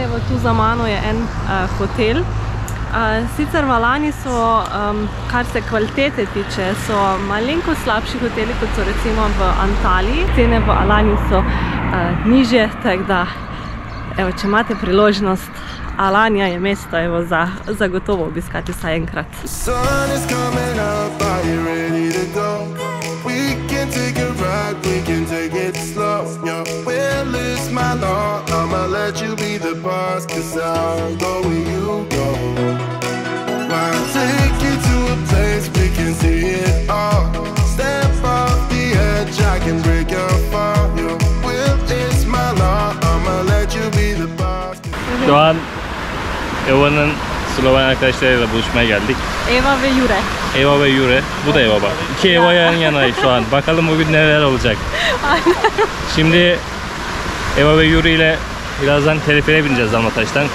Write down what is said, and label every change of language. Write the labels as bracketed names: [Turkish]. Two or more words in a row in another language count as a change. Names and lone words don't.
[Slovenian] Evo, tu za mano je en hotel. Sicer v Alani so, kar se kvalitete tiče, so malenko slabši hoteli, kot so recimo v Antaliji. Cene v Alani so nižje, tako da, evo, če imate priložnost, Alanja je mesto, evo, za zagotovo obiskati vsaj enkrat. [English] The sun is coming up, are you ready to go? We can take a ride, we can take it slow. Your will is my law, I'ma let you be the boss, 'cause I'll go where you go. I'll take you to a place we can see it all. Step off the edge, I can break your fall. Your will is my law, I'ma let you be the boss. [Turkish] Şu an Eva'nın Sloven arkadaşlarıyla buluşmaya geldik. Eva ve Jure. Eva ve Jure. Bu da Eva bak. İki Eva yan yana şu an. Bakalım bugün neler olacak. Şimdi Eva ve Jure ile birazdan teleferiğe bineceğiz Damlataş'tan.